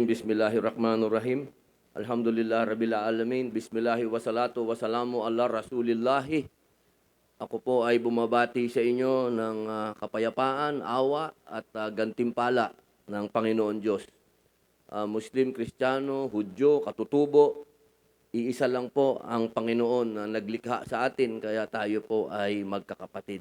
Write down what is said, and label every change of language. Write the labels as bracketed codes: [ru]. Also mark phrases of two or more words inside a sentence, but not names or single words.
[ar] بسم الله الرحمن الرحيم. الحمد لله رب العالمين. بسم الله والصلاة والسلام على رسول الله. [tl] Ako po ay bumabati sa inyo ng kapayapaan, awa at gantimpala ng Panginoon Diyos. Muslim, Kristiyano, Hudyo, Katutubo, Iisa lang po ang Panginoon na naglikha sa atin, kaya tayo po ay magkakapatid.